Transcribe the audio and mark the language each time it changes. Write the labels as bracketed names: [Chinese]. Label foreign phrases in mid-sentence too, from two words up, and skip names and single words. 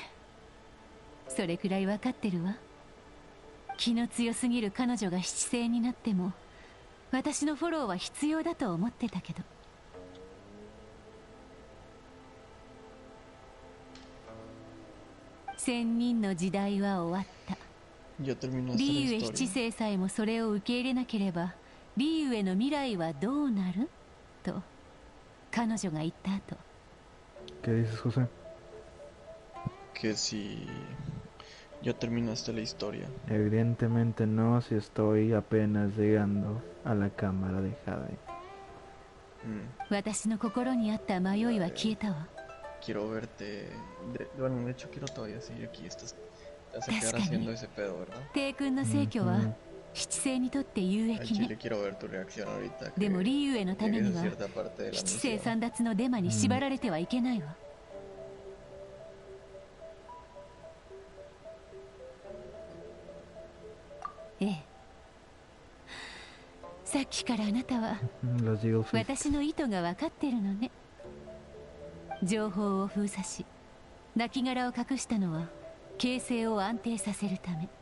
[Japanese] それくらい分かってるわ。気の強すぎる彼女が七星になっても私のフォローは必要だと思ってたけど。千人の時代は終わった。 [Spanish] Ya terminaste la [Japanese] リーウェ七 [Spanish] historia. [Japanese] 星さえもそれを受け入れなければリーウェの未来はどうなると彼女が言った後、 [Spanish] ¿Qué dices, José? Que si ya terminaste la historia. Evidentemente no, si estoy apenas llegando a la cámara de Jade. [Japanese] 私の心にあった迷いは消えたわ。 [Spanish] Quiero verte. Bueno, de hecho quiero todavía seguir aquí. Te vas a quedar Pesca haciendo ni. ese pedo, ¿verdad? [Japanese] 帝君の逝去はうん七星にとって有 [Spanish] Al [Japanese] 益 [Spanish] chile [Japanese] ね。 [Spanish] quiero ver tu reacción ahorita. [Japanese] でも [Spanish] Que [Japanese] リーウェのため [Spanish] llegues [Japanese] に [Spanish] a [Japanese] は [Spanish] cierta parte de la [Japanese] 七星 [Spanish] misión. [Japanese] 三奪のデマに縛られてはいけないわ。ええ。さっきからあなたは [Spanish] Los Eagle Fist. [Japanese] 私の意図が分かってるのね。情報を封鎖し亡骸を隠したのは形勢を安定させるため。